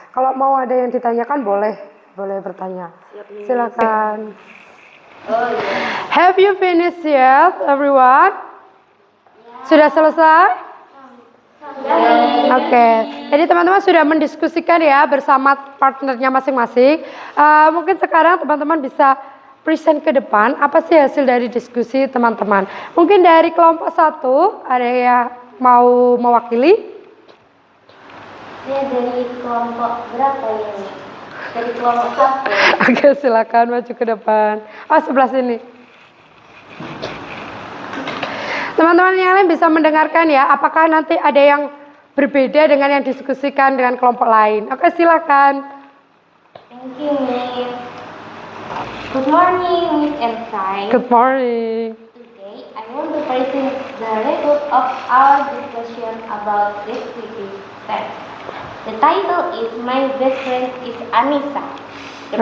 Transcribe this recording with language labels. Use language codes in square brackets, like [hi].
[id] Kalau mau ada yang ditanyakan boleh bertanya. Silakan. [en] Have you finished yet, everyone? [id] Sudah selesai? Oke. Jadi teman-teman sudah mendiskusikan ya bersama partnernya masing-masing. Mungkin sekarang teman-teman bisa present ke depan. Apa sih hasil dari diskusi teman-teman? Mungkin dari kelompok 1 ada yang mau mewakili? Saya dari kelompok berapa ini? Dari kelompok 1. Oke, silakan maju ke depan. Oh, sebelah sini. Teman-teman yang lain bisa mendengarkan ya. Apakah nanti ada yang berbeda dengan yang diskusikan dengan kelompok lain? Oke, silakan. [en] Thank you, Miss. Good morning, Miss and Sai. Good morning. Today, I want to present the result of our discussion about descriptive text. The title is My Best Friend is Anissa. The